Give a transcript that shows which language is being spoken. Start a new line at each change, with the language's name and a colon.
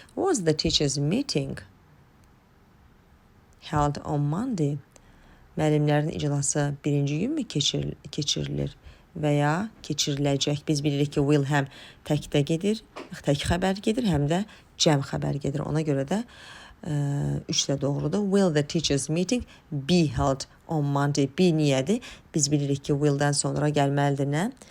English: Was the teachers meeting held on Monday?
Azerbaijani: Müəllimlərin iclası birinci gün mü keçirilir və ya keçiriləcək? Biz bilirik ki, will həm təkdə gedir, tək xəbər gedir, həm də cəm xəbər gedir. Ona görə də 3 də doğrudur.
English: Will the teachers meeting be held on Monday?
Azerbaijani: Be niyədir? Biz bilirik ki, will'dən sonra gəlməlidir nə?